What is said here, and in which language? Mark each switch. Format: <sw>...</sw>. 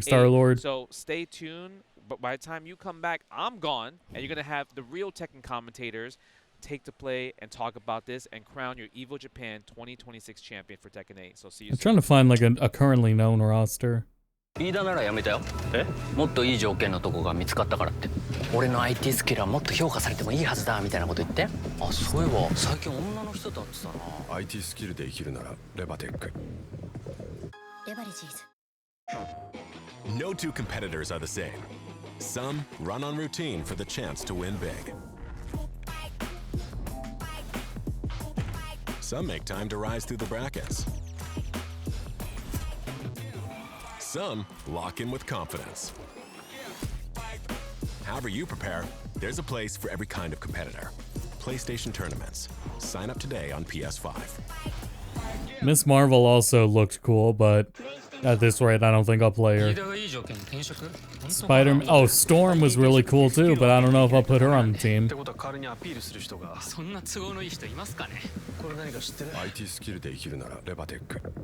<en>top 8. Star-Lord. So stay tuned. But by the time you come back, I'm gone, and you're gonna have the real Tekken commentators take to play and talk about this and crown your EVO Japan 2026 champion for Tekken 8. So see you I'm soon. trying to find like a currently known roster.</en> <ja>飯田ならやめたよ。もっといい条件のとこが見つかったからって。俺の IT スキルはもっと評価されてもいいはずだみたいなこと言って。あ、そういえば最近女の人だってさな。 IT スキルで生きるならレバテック。レバレジーズ。</ja> <en>No two competitors are the same. Some run on routine for the chance to win big. Some make time to rise through the brackets. Some lock in with confidence. However you prepare, there's a place for every kind of competitor. PlayStation Tournaments. Sign up today on PS5. Miss Marvel also looked cool, but at this rate, I don't think I'll play her. Spider-Man. Oh, Storm was really cool too, but I don't know if I'll put her on the team.</en> <ja>IT スキルで生きるならレバテック。</ja>